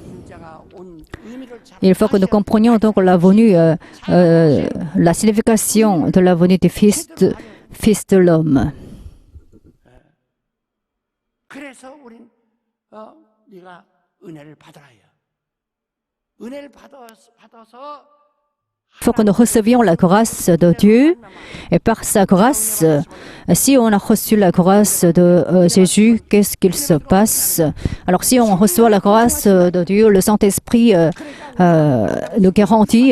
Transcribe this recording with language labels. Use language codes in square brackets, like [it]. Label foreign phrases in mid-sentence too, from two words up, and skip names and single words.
[fr] Il faut que nous comprenions donc la venue, la signification de la venue du Fils de l'homme. [ko] 그래서 우린 네가 은혜를 받아라. 은혜를 받아서 [fr] Il faut que nous recevions la grâce de Dieu et par sa grâce, si on a reçu la grâce de Jésus, qu'est-ce qu'il se passe? Alors si on reçoit la grâce de Dieu, le Saint-Esprit nous garantit.